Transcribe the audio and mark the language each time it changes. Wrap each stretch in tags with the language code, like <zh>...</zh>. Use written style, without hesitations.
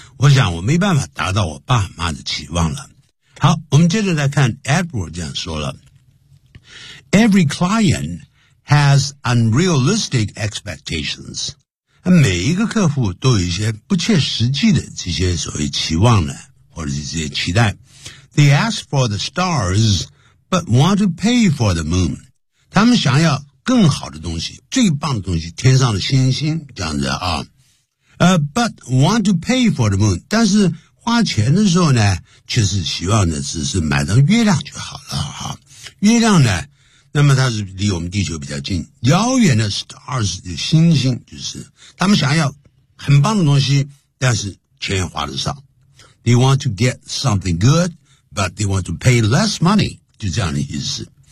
<zh>我想我没办法达到我爸妈的期望了。好，我们接着来看 Edward 这样说了 ，</zh> <en>Every client。 has unrealistic expectations.</en> <zh>每一个客户都有一些不切实际的这些所谓期望呢或者是这些期待。</zh> <en>They ask for the stars, but want to pay for the moon.</en> <zh>他们想要更好的东西最棒的东西天上的星星这样子啊。</zh> <en>But want to pay for the moon.</en> <zh>但是花钱的时候呢却是希望呢只是买到月亮就好了啊。月亮呢那么它是离我们地球比较近，遥远的 stars 的星星就是他们想要很棒的东西，但是钱花得少。</zh> <en>They want to get something good, but they want to pay less money，</en> <zh>就这样的意思。</zh>